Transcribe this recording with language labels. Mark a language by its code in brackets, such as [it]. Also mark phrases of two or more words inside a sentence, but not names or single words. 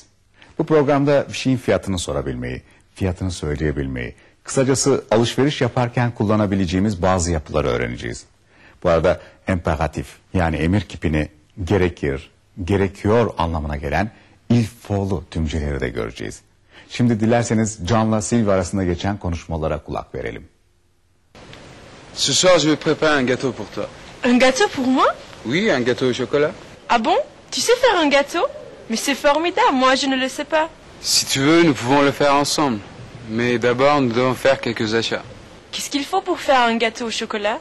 [tr] Bu programda bir şeyin fiyatını sorabilmeyi, fiyatını söyleyebilmeyi, kısacası alışveriş yaparken kullanabileceğimiz bazı yapıları öğreneceğiz. Bu arada imperatif yani emir kipini gerekir, gerekiyor anlamına gelen [fr] il faut'lu [tr] tümceleri de göreceğiz. Şimdi dilerseniz Can'la Sylvie arasında geçen konuşmalara kulak verelim. [fr] Ce soir, je vais préparer un gâteau pour toi. Un gâteau pour moi? Oui, un gâteau au chocolat. Ah bon? Tu sais faire un gâteau? Mais c'est formidable, moi je ne le sais pas. Si tu veux, nous pouvons le faire ensemble. Mais d'abord, nous devons faire quelques achats. Qu'est-ce qu'il faut pour faire un gâteau au chocolat?